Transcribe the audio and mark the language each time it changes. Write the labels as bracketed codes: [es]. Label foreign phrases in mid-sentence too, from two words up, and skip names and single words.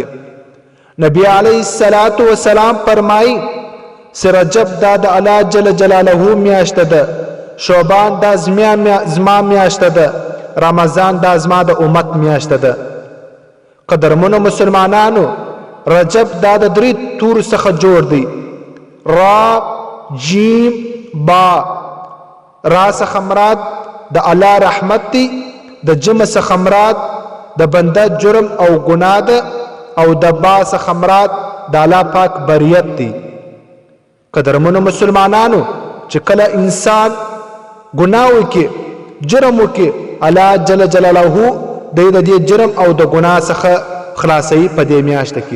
[ps] نبی [ar] علیه الصلاة والسلام [ps] فرمایي چې رجب دا د الله [ar] جل جلاله [ps] میاشته ده، شعبان دا زما میاشته ده، رمضان دا زما د امت میاشته ده. قدرمنو مسلمانانو، رجب دا د 3 تورو څخه جوړ دی: را، جیم، با. را څخه مراد د الله رحمت دی، د جم څخه مراد د بنده جرم او ګناه ده، او د با څخه مراد د الله پاک بریت دی. قدرمنو مسلمانانو، چې کله انسان ګناه وکړي، جرم وکړي، الله [ar] جل جلاله [ps] د دې جرم او د ګناه څخه خلاصوي په دې میاشته کې.